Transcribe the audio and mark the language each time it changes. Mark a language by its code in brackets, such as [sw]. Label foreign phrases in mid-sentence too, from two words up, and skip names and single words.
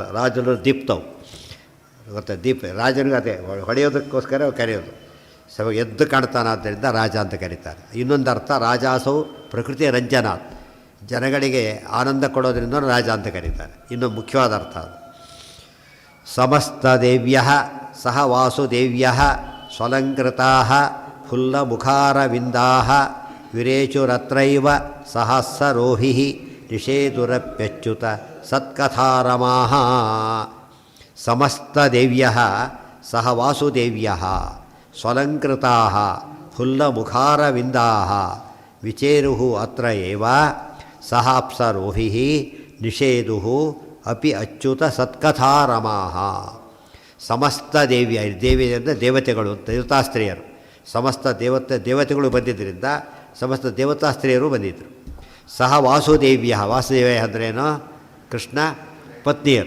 [kn] ರಾಜರು ದೀಪ್ತವು ಗೊತ್ತಾ? ದೀಪ ರಾಜನಿಗೆ ಅದೇ ಹೊಡೆಯೋದಕ್ಕೋಸ್ಕರ ಕರೆಯೋದು. ಎದ್ದು ಕಾಣ್ತಾನಾದ್ದರಿಂದ ರಾಜ ಅಂತ ಕರೀತಾರೆ. ಇನ್ನೊಂದು ಅರ್ಥ [sa] ರಾಜಾಸೌ ಪ್ರಕೃತಿ ರಂಜನಾಥ್, [kn] ಜನಗಳಿಗೆ ಆನಂದ ಕೊಡೋದ್ರಿಂದ ರಾಜ ಅಂತ ಕರೀತಾರೆ. ಇನ್ನೊಂದು ಮುಖ್ಯವಾದ ಅರ್ಥ ಅದು. [sa] ಸಮಸ್ತ ದೇವ್ಯ ಸಹ ವಾಸುದೇವ್ಯ ಸ್ವಲಂಕೃತಾ ಫುಲ್ಲಮುಖಾರವಿಂದಾ ವಿರೇಚುರತ್ರೈವ ಸಹಸ್ರೋಹಿ ನಿಷೇದುರಪ್ಯಚ್ಯುತ ಸತ್ಕಥಾರಮಾ. ಸಮಸ್ತದೇವ್ಯ ಸಹ ವಾಸುದೇವ್ಯ ಸ್ವಲಂಕೃತಾ ಫುಲ್ಲಮುಖಾರವಿಂದಾ ವಿಚೇರು ಅತ್ರ ಏವ ಸಹ ಅಪ್ಸರೋಹಿ ನಿಷೇದು ಅಪಿ ಅಚ್ಯುತ ಸತ್ಕಥಾರಮಾ. [kn] ಸಮಸ್ತ ದೇವಿಯ ದೇವಿ ಅಂದರೆ ದೇವತೆಗಳು, ದೇವತಾಸ್ತ್ರೀಯರು. ಸಮಸ್ತ ದೇವತೆಗಳು ಬಂದಿದ್ದರಿಂದ ಸಮಸ್ತ ದೇವತಾಸ್ತ್ರೀಯರು ಬಂದಿದ್ದರು. [sa] ಸಹ ವಾಸುದೇವ್ಯ. [kn] ವಾಸುದೇವ ಅಂದ್ರೇನು? ಕೃಷ್ಣ ಪತ್ನಿಯರು.